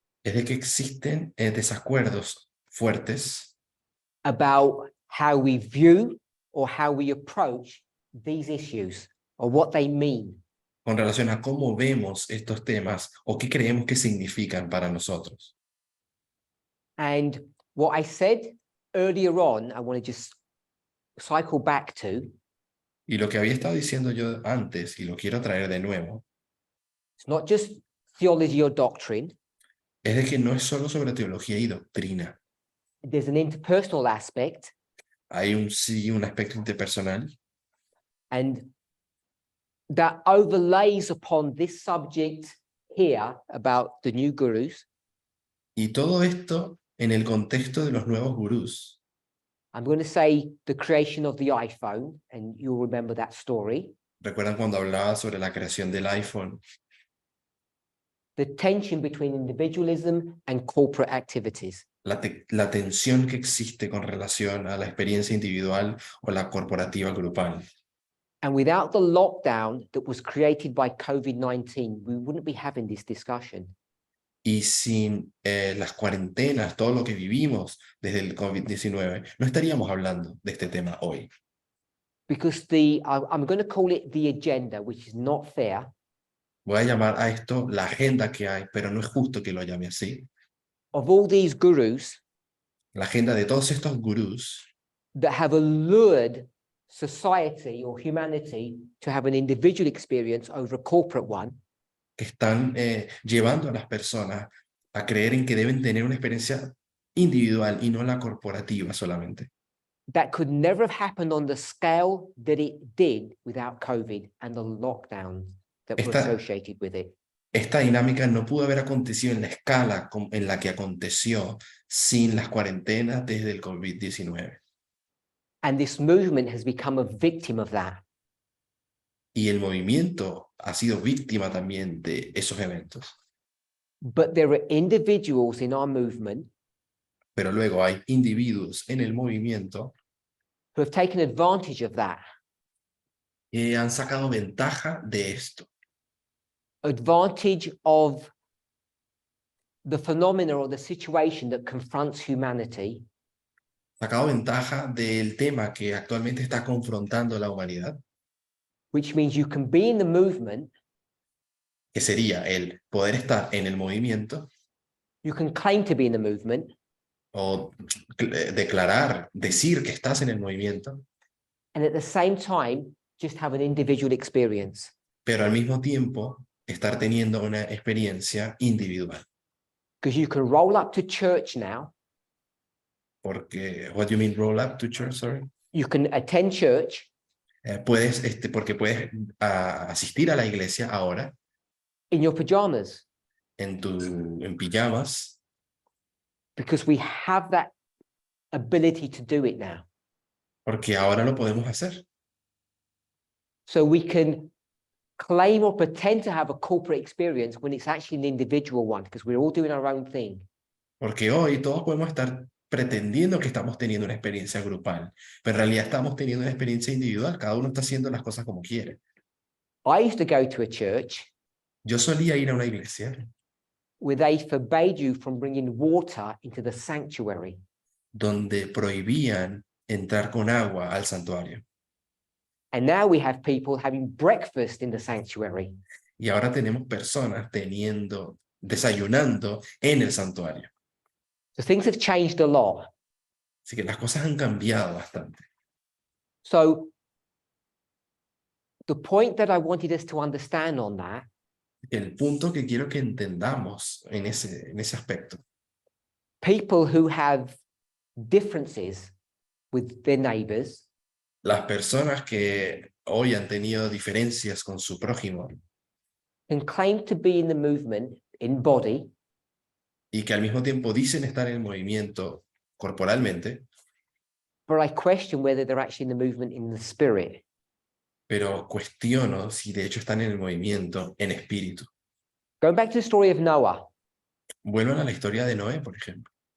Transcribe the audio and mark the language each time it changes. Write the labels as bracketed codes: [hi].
[es] es de que existen desacuerdos fuertes [en] about how we view or how we approach these issues or what they mean. [es] con relación a cómo vemos estos temas o qué creemos que significan para nosotros. [en] And what I said earlier on, I want to just cycle back to, [es] Y lo que había estado diciendo yo antes, y lo quiero traer de nuevo, [en] it's not just theology or doctrine, [es] es de que no es solo sobre teología y doctrina. [en] there's an interpersonal aspect, [es] Hay un aspecto interpersonal [en] and that overlays upon this subject here about the new gurus. [es] y todo esto en el contexto de los nuevos gurús. [en] I'm going to say the creation of the iPhone, and you'll remember that story. [es] ¿Recuerdan cuando hablaba sobre la creación del iPhone? [en] The tension between individualism and corporate activities. [es] la tensión que existe con relación a la experiencia individual o la corporativa grupal. [en] And without the lockdown that was created by COVID-19, we wouldn't be having this discussion. [es] Y sin las cuarentenas, todo lo que vivimos desde el COVID-19, no estaríamos hablando de este tema hoy. [en] Because I'm going to call it the agenda, which is not fair, [es] Voy a llamar a esto la agenda que hay, pero no es justo que lo llame así. [en] of all these gurus [es] La agenda de todos estos gurús [en] that have allured society or humanity to have an individual experience over a corporate one, [es] que están llevando a las personas a creer en que deben tener una experiencia individual y no la corporativa solamente. [en] that could never have happened on the scale that it did without COVID and the lockdowns that were associated with it. [es] Esta dinámica no pudo haber acontecido en la escala en la que aconteció sin las cuarentenas desde el COVID-19. [en] And this movement has become a victim of that. [es] Y el movimiento ha sido víctima también de esos eventos. [en] But there are individuals in our movement [es] Pero luego hay individuos en el movimiento [en] who have taken advantage of that, [es] que han sacado ventaja de esto. [en] advantage of the phenomena or the situation that confronts humanity, [es] Sacado ventaja del tema que actualmente está confrontando la humanidad, [en] which means you can be in the movement, [es] que sería el poder estar en el movimiento [en] you can claim to be in the movement, [es] o declarar, decir que estás en el movimiento, [en] and at the same time, just have an individual experience. [es] pero al mismo tiempo estar teniendo una experiencia individual. [en] Because you can roll up to church now, [es] Porque, [en] what do you mean roll up to church, sorry? you can attend church [es] Puedes, porque puedes asistir a la iglesia ahora [en] in your pajamas, [es] en pijamas, [en] because we have that ability to do it now. [es] porque ahora lo podemos hacer. [en] So we can claim or pretend to have a corporate experience when it's actually an individual one, because we're all doing our own thing. [es] Porque hoy todos podemos estar pretendiendo que estamos teniendo una experiencia grupal, pero en realidad estamos teniendo una experiencia individual, cada uno está haciendo las cosas como quiere. [en] I used to go to a church [es] Yo solía ir a una iglesia [en] where they forbade you from bringing water into the sanctuary. [es] donde prohibían entrar con agua al santuario. [en] And now we have people having breakfast in the sanctuary. [es] Y ahora tenemos personas desayunando en el santuario. [en] So things have changed a lot. [es] Así que las cosas han cambiado bastante. [en] So the point that I wanted us to understand on that [es] El punto que quiero que entendamos en ese aspecto, [en] people who have differences with their neighbors [es] las personas que hoy han tenido diferencias con su prójimo [en] can claim to be in the movement in body, [es] y que al mismo tiempo dicen estar en el movimiento corporalmente, [en] but I question whether they're actually in the movement in the spirit. [es] pero cuestiono si de hecho están en el movimiento en espíritu. [en] Going back to the story of Noah, [es] Vuelvan a la historia de Noé, por ejemplo.